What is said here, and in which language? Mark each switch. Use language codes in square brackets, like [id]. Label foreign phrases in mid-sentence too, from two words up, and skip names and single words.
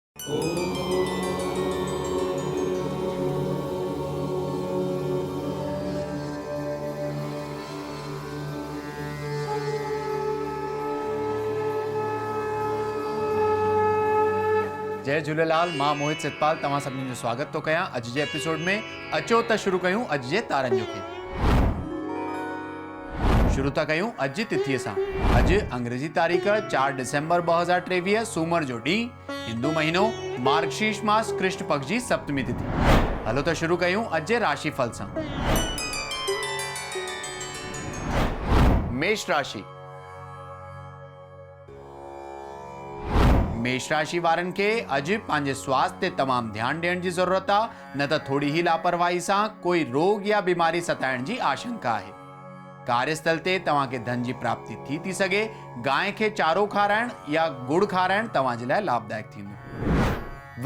[sd] जय झूलेलाल। मां मोहित सितपाल तव्हां सभिनी जो स्वागत तो कयां अॼु जे एपिसोड में। अचो त शुरू कयूं अॼु जे तारनि जो खेल। शुरू था कयूं अॼु जी तिथीअ सां। अॼु अंग्रेजी तारीख़ 4 डिसेंबर 2023 सूमर जो ॾींहुं, हिंदू महीनो मार्गशीर्ष मास कृष्ण पक्ष जी सप्तमी तिथि। हलो त शुरू कयूं अॼु जे राशिफल सां। मेष राशि। मेष राशि वारनि खे अॼु पंहिंजे स्वास्थ्य ते तमामु ध्यानु ॾियण जी ज़रूरत आहे, न त थोरी ही लापरवाही सां कोई रोग या बीमारी सताइण जी आशंका आहे। कार्यस्थल ते तव्हांखे धन जी प्राप्ति थी सघे। गांइ खे चारो खाराइण या गुड़ खाराइण तव्हां जे लाइ लाभदायक थींदो।